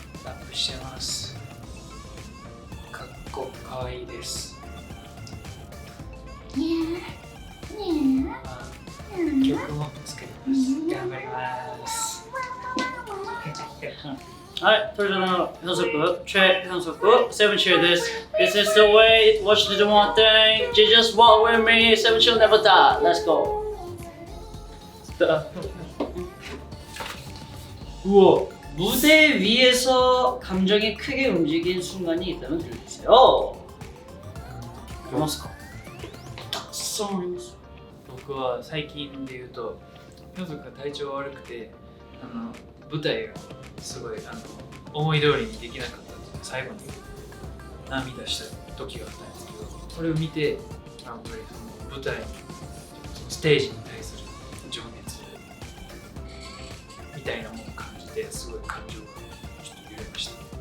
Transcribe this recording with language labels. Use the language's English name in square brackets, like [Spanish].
[Japanese] ラップしてます。かっこかわいいです。曲も作ります。頑張ります。はい、トレジャーのヒョンソク、チェ・ヒョンソク、セブンチェです。 [English] This is the way, watch the one thing, just walk with me, seven chill never die, let's go. [Korean] 우와, 무대 위에서 감정이 크게 움직인 순간이 있다면 들려주세요. [Japanese] ありますか？たくさんあります。僕は最近で言うと、ヒョンソクが体調悪くて、舞台がすごい思い通りにできなかったので、最後に涙した時があったんですけど、それを見て、やっぱりその舞台、そのステージに対する情熱みたいなものを感じて、すごい感情がちょっと揺れました。